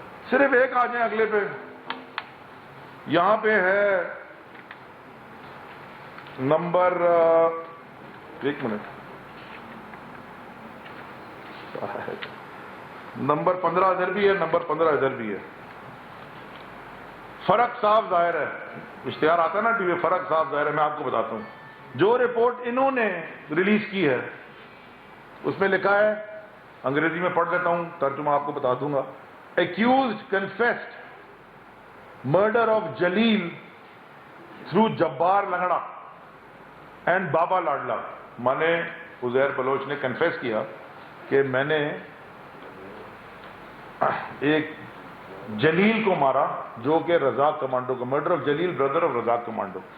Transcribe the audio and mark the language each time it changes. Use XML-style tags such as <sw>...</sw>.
<ur>صرف ایک آ جائیں اگلے پہ. یہاں پہ ہے نمبر، ایک منٹ، نمبر 15 ادھر بھی ہے، نمبر 15 ادھر بھی ہے. فرق صاف ظاہر ہے، اشتہار آتا ہے نا ٹی وی، فرق صاف ظاہر ہے. میں آپ کو بتاتا ہوں جو رپورٹ انہوں نے ریلیز کی ہے اس میں لکھا ہے، انگریزی میں پڑھ لیتا ہوں، ترجمہ آپ کو بتا دوں گا.</ur> <en>Accused confessed murder of Jalil through Jabbar Langda and Baba Ladla.</en> <ur>مانے عزیر بلوچ نے کنفیس کیا کہ میں نے ایک جلیل کو مارا جو کہ رزاق کمانڈو کا،</ur> <en>Murder of Jalil brother of Razzaq commando.</en>